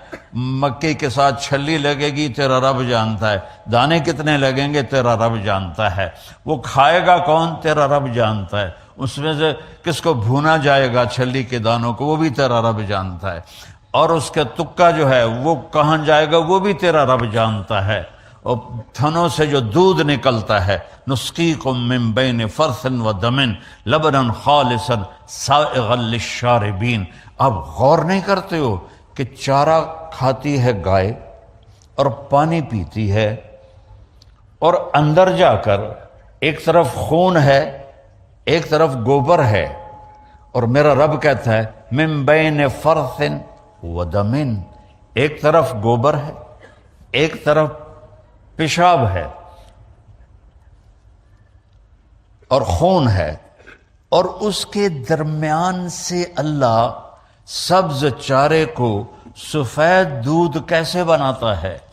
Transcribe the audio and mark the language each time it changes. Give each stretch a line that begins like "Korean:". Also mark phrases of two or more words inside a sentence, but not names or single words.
Urdu: مکئی کے ساتھ چھلی لگے گی تیرا رب جانتا ہے، دانے کتنے لگیں گے تیرا رب جانتا ہے، وہ کھائے گا کون تیرا رب جانتا ہے، اس میں سے کس کو بھونا جائے گا چھلی کے دانوں کو وہ بھی تیرا رب جانتا ہے، اور اس کا تکا جو ہے وہ کہاں جائے گا وہ بھی تیرا رب جانتا ہے۔ اور تھنوں سے جو دودھ نکلتا ہے،
Arabic: نسقیکم من بین فرث و دم لبنا خالصا سائغا للشاربین،
Urdu: اب غور نہیں کرتے ہو کہ چارہ کھاتی ہے گائے اور پانی پیتی ہے، اور اندر جا کر ایک طرف خون ہے ایک طرف گوبر ہے، اور میرا رب کہتا ہے
Arabic: من بین فرث و دم،
Urdu: ایک طرف گوبر ہے ایک طرف پیشاب ہے اور خون ہے، اور اس کے درمیان سے اللہ سبز چارے کو سفید دودھ کیسے بناتا ہے؟